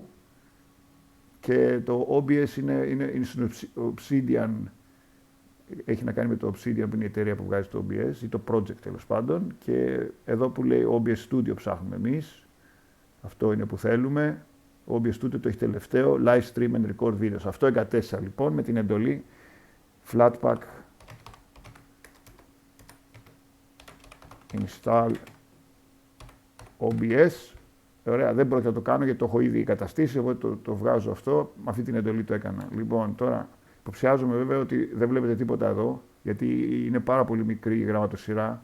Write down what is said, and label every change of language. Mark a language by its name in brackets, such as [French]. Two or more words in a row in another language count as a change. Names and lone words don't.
[Greek] Και το OBS είναι στην Obsidian, έχει να κάνει με το Obsidian που είναι η εταιρεία που βγάζει το OBS, ή το project τέλος πάντων. Και εδώ που λέει OBS Studio ψάχνουμε εμείς. Αυτό είναι που θέλουμε. Ο OBS Studio το έχει τελευταίο. [English] Live stream and record videos. [Greek] Αυτό εγκατέστησα λοιπόν με την εντολή [English] Flatpak install OBS. [Greek] Ωραία, δεν πρόκειται να το κάνω γιατί το έχω ήδη εγκαταστήσει. Εγώ το βγάζω αυτό. Με αυτή την εντολή το έκανα. Λοιπόν, τώρα υποψιάζομαι βέβαια ότι δεν βλέπετε τίποτα εδώ, γιατί είναι πάρα πολύ μικρή η γραμματοσυρά.